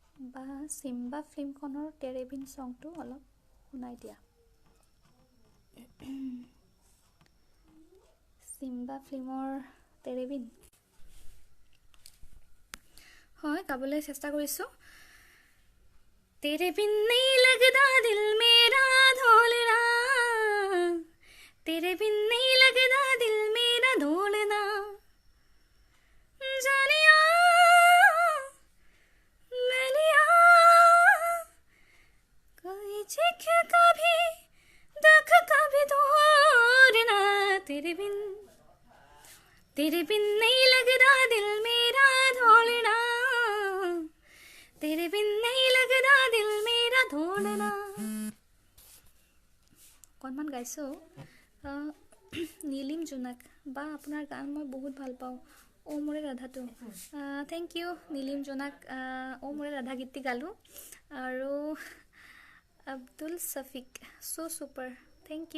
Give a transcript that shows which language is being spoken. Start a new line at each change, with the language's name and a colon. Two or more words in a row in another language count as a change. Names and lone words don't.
Assamese: বা চিম্বা ফিল্মখনৰ টেৰেবিন ছংটো অলপ শুনাই দিয়া। চিম্বা ফিল্মৰ টেৰেবিন হয় গাবলৈ চেষ্টা কৰিছোঁ।
Hindi: तेरे बिन नहीं लगता दिल मेरा ढोलना, तेरे बिन नहीं लगता दिल मेरा ढोलना, जानिया मैलिया कोई चिख कभी दुख कभी तोड़ना, तेरे बिन नहीं लगता दिल मेरा ढोलना, तेरे बिन नहीं लगता दिल मेरा ढोलना।
Assamese: অকণমান গাইছোঁ। নীলিম জোনাক বা আপোনাৰ গান মই বহুত ভাল পাওঁ। অ' মোৰে ৰাধাটো
English: thank you
Assamese: নীলিম জোনাক। অ' মোৰে ৰাধা গীতটি গালোঁ। আৰু আব্দুল ছফিক
English: so super thank you.